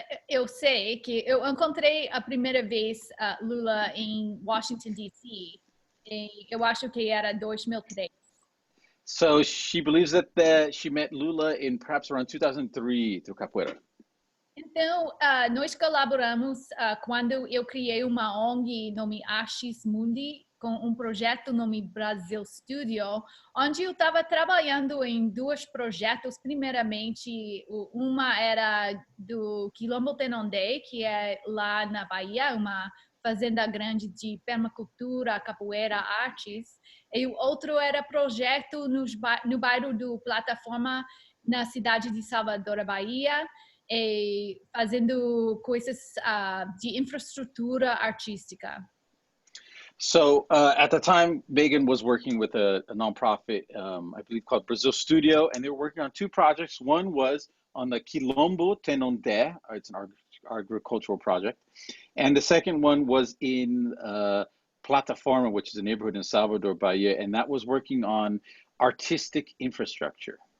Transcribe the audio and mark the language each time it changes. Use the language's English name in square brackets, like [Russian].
[Portuguese] Eu sei que eu encontrei a primeira vez Lula em Washington, D.C. Eu acho que era 2003. [English] So she believes that she met Lula in perhaps around 2003 through capoeira. [Portuguese] Então, nós colaboramos quando eu criei uma ONG nome Arts Mundi, com projeto nome Brasil Studio, onde eu estava trabalhando em dois projetos. Primeiramente, uma era do Quilombo Tenondé, que é lá na Bahia, uma fazenda grande de permacultura, capoeira, artes. E o outro era projeto no bairro do Plataforma, na cidade de Salvador, Bahia, fazendo coisas de infraestrutura artística. [English] So at the time, Meghan was working with a nonprofit, I believe called Brazil Studio, and they were working on two projects. One was on the Quilombo Tenondé, it's an agricultural project. And the second one was in Plataforma, which is a neighborhood in Salvador, Bahia, and that was working on artistic infrastructure.